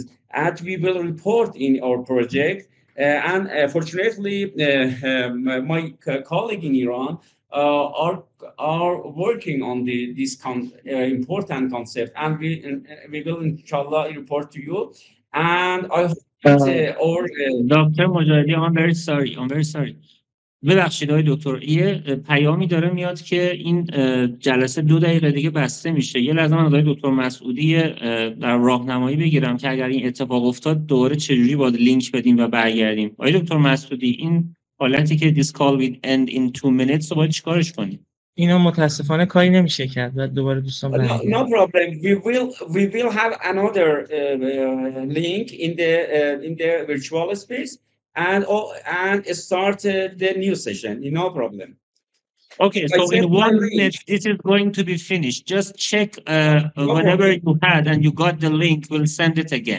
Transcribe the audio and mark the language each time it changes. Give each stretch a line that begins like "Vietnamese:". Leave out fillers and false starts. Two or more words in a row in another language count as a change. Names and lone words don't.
English: And we will report in our project. And fortunately, my colleague in Iran are working on this important concept, and we will inshallah report to you. And I hope that our
Persian: دکتر مجاهدی
English: I'm very sorry
Persian: ببخشید آقای دکتر یه پیامی داره میاد که این جلسه 2 دقیقه دیگه بسته میشه. یه لحظه من از آقای دکتر مسعودی در راهنمایی بگیرم که اگر این اتفاق افتاد دوباره چجوری باید لینک بدیم و برگردیم. آقای دکتر مسعودی این حالتی که
English: this call will end in 2 minutes
Persian: رو باید چیکارش کنیم؟ اینا متاسفانه کاری نمیشه کرد. بعد دوباره دوستان برمیگردن.
English: No problem. We will have another link in the virtual space and start the new session. No problem. Okay, so in 1 minute this is going to be finished. Just check whenever you had and you got the link, we'll send it again.